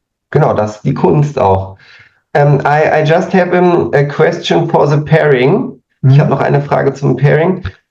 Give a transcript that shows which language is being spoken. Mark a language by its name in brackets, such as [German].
[German] Genau, das ist die Kunst auch. [English] I just have a question for the pairing. [German] Ich habe noch eine Frage zum Pairing.